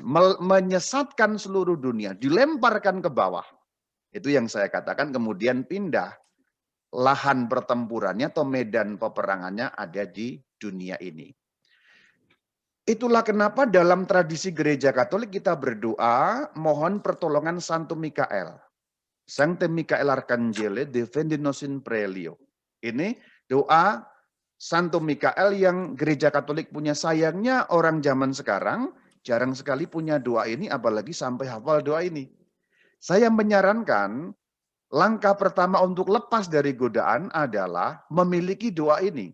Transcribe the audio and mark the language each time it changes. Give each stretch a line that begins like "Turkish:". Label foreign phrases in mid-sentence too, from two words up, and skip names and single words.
Indonesian: Menyesatkan seluruh dunia, dilemparkan ke bawah. Itu yang saya katakan kemudian pindah. Lahan pertempurannya atau medan peperangannya ada di dunia ini. Itulah kenapa dalam tradisi gereja Katolik kita berdoa mohon pertolongan Santo Mikael.
Latin: Sancte Michael Arcangelo defende nos in prelio.
Indonesian: Ini doa Santo Mikael yang gereja Katolik punya. Sayangnya orang zaman sekarang jarang sekali punya doa ini, apalagi sampai hafal doa ini. Saya menyarankan langkah pertama untuk lepas dari godaan adalah memiliki doa ini.